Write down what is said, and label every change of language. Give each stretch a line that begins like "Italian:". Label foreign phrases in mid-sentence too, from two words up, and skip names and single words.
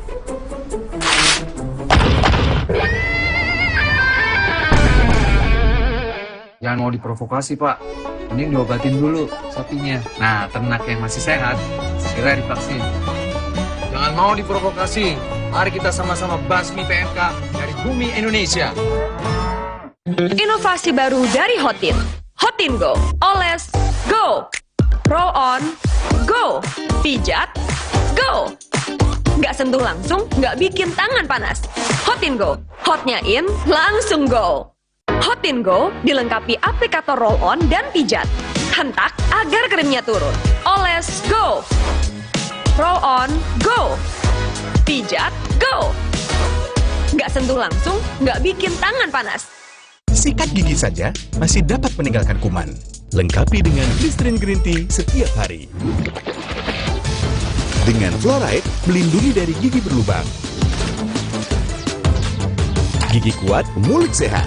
Indonesian: Jangan mau diprovokasi, Pak. Mending diobatin dulu sapinya. Nah, ternak yang masih sehat segera divaksin. Jangan mau diprovokasi. Mari kita sama-sama basmi PMK dari bumi Indonesia. Inovasi baru dari Hotin. Hotin Go. Oles, go.
English: Roll on, go.
Indonesian: Pijat, go. Nggak sentuh langsung, nggak bikin tangan panas. Hotin Go. Hotnya in, langsung go. Hotin Go dilengkapi aplikator roll-on dan pijat. Hentak agar krimnya turun. Oles,
English: go. Roll-on, go.
Indonesian: Pijat, go. Nggak sentuh langsung, nggak bikin tangan panas. Sikat gigi saja masih dapat meninggalkan kuman. Lengkapi dengan Listerine Green Tea setiap hari. Dengan fluoride, melindungi dari gigi berlubang. Gigi kuat, mulut sehat.